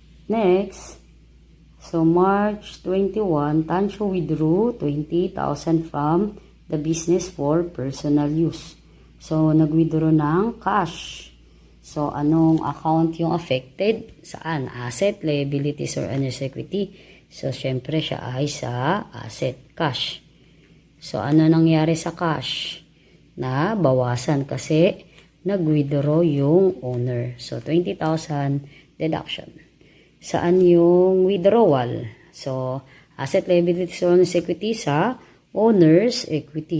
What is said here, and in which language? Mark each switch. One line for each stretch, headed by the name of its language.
English: Next, so March 21, Tancho withdrew 20,000 from the business for personal use.
Filipino: So, nag-withdraw ng cash. So, anong account yung affected? Saan?
English: Asset, liabilities, or owner's equity?
Filipino: So, syempre siya ay sa asset, cash. So, ano nangyari sa cash? Na bawasan kasi nag-withdraw yung owner. So, 20,000 deduction. Saan yung withdrawal?
English: So, asset, liabilities, or owner's equity sa owner's equity.